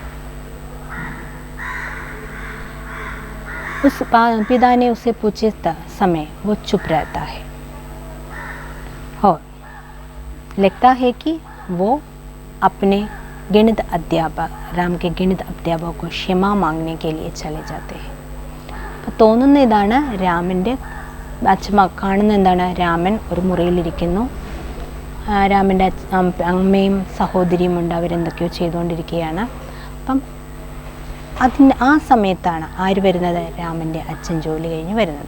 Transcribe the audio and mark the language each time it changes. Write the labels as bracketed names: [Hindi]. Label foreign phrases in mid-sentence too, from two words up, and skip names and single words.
[Hindi] उस पिता ने उसे पूछे समय वो चुप रहता है और लगता है कि वो अपने गणित अध्यापक, राम के गणित अध्यापक को क्षमा मांगने के लिए चले जाते हैं। [Malayalam] അപ്പോൾ തോന്നുന്ന ഇതാണ്, രാമൻ്റെ അച്ഛൻ കാണുന്ന എന്താണ്, രാമൻ ഒരു മുറിയിലിരിക്കുന്നു. രാമൻ്റെ അമ്മയും സഹോദരിയും ഉണ്ട്, അവരെന്തൊക്കെയോ ചെയ്തുകൊണ്ടിരിക്കുകയാണ്. അപ്പം ആ സമയത്താണ് ആര് വരുന്നത്, രാമൻ്റെ അച്ഛൻ ജോലി കഴിഞ്ഞ് വരുന്നത്.